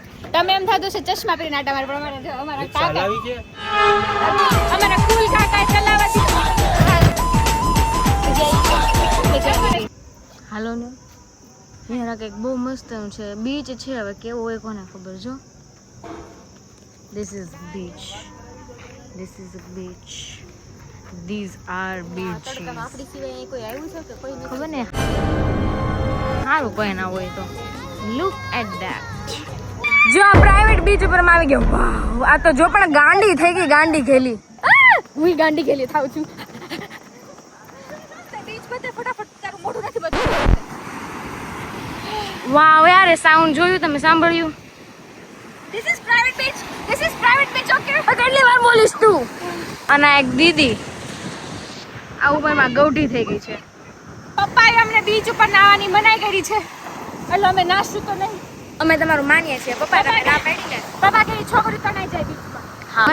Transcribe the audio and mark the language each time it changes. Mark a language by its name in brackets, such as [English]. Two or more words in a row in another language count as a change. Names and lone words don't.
[Gujarati] તમે એમ થતું છે ચશ્મા પહેરીને આટા મારે પણ અમારા કાકા અમારા કુલ કાકા ચલાવવા હાલો ને યાર કંઈક બહુ મસ્ત છે બીચ છે. હવે કેવું હોય કોને ખબર. જો [English] This is beach. This is a beach. These are beaches. [Gujarati] આપણી સિવાય કોઈ આવ્યું છે કે કોઈ નથી? ખબર ને સારું કોઈ ના હોય તો. [English] Look at that. [Gujarati] જો આ પ્રાઇવેટ બીચ ઉપર માં આવી ગયો. વાવ આ તો જો પણ ગાંડી થઈ ગઈ ગાંડી ખેલી. હું ગાંડી ખેલી થાવ છું. બીચ પર ફટાફટ તારું મોઢું નથી બતાવું. વાવ યાર સાઉન્ડ જોયું તમે સાંભળ્યું? [English] This is private beach. This is private beach, okay? [Gujarati] કેટલી વાર બોલીશ તું? અને એક દીદી આ ઉપરમાં ગૌઠી થઈ ગઈ છે. પપ્પાએ અમને બીચ ઉપર નાવાની મનાઈ કરી છે એટલે અમે નાશું તો નહીં. અમે તમારું માનીએ છીએ. પપ્પા તમે ના પાડી ને. પપ્પા કે છોકરી તો નહીં જાય બીચમાં. હા